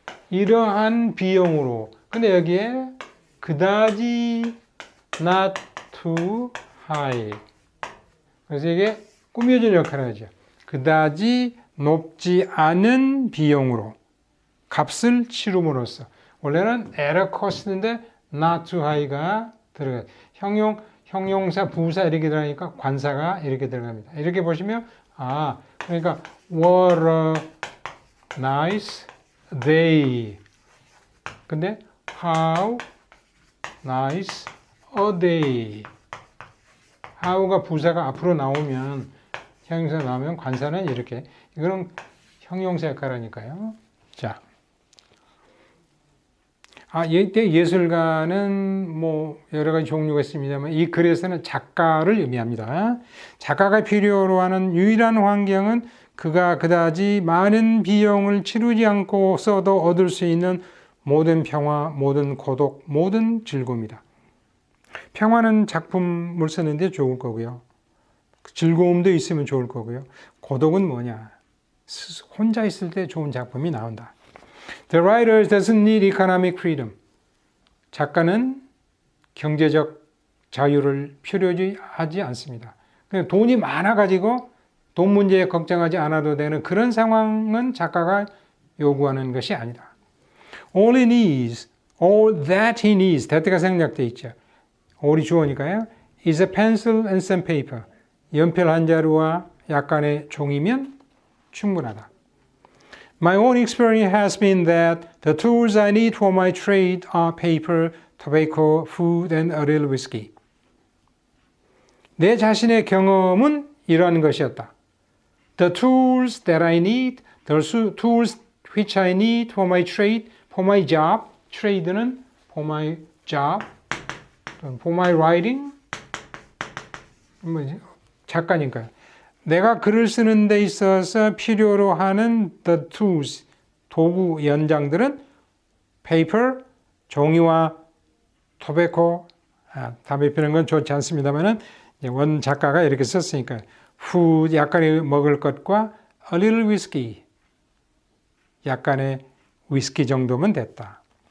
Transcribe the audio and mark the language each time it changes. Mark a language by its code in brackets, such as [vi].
[ko] 이러한 비용으로. 근데 여기에 그다지 [en] not too high. [ko] 그래서 이게 꾸며준 역할을 하죠. 그다지 높지 않은 비용으로 값을 치름으로써. 원래는 [en] at a cost [ko] 인데 [en] not too high [ko] 가 들어가요. 형용사, 부사 이렇게 들어가니까 관사가 이렇게 들어갑니다. 이렇게 보시면 그러니까 [en] what a nice day. [ko] 근데 [en] how nice a day. [ko] how가 부사가 앞으로 나오면 형용사 나오면 관사는 이렇게. 이거는 형용사 역할하니까요. 자. 예술가는 뭐 여러 가지 종류가 있습니다만 이 글에서는 작가를 의미합니다. 작가가 필요로 하는 유일한 환경은 그가 그다지 많은 비용을 치르지 않고 써도 얻을 수 있는 모든 평화, 모든 고독, 모든 즐거움이다. 평화는 작품을 쓰는데 좋을 거고요. 즐거움도 있으면 좋을 거고요. 고독은 뭐냐? 혼자 있을 때 좋은 작품이 나온다. [en] The writer doesn't need economic freedom. [ko] 작가는 경제적 자유를 필요하지 않습니다. 그냥 돈이 많아가지고 돈 문제에 걱정하지 않아도 되는 그런 상황은 작가가 요구하는 것이 아니다. [en] All he needs, all that he needs, that가 [ko] 생략되어 있죠. all이 주어니까요. [en] is a pencil and some paper. [ko] 연필 한 자루와 약간의 종이면 충분하다. [en] My own experience has been that the tools I need for my trade are paper, tobacco, food, and a little whiskey. [ko] 내 자신의 경험은 이러한 것이었다. [en] The tools that I need, the tools which I need for my trade, for my job. trade는 for my job, for my writing. [ko] 뭐지? 작가니까요. 내가 글을 쓰는 데 있어서 필요로 하는 the tools, 도구, 연장들은 paper, 종이와 tobacco, 담배 피우는 건 좋지 않습니다만은 원 작가가 이렇게 썼으니까 food, 약간의 먹을 것과 [en] a little whiskey, [ko] 약간의 위스키 정도면 됐다.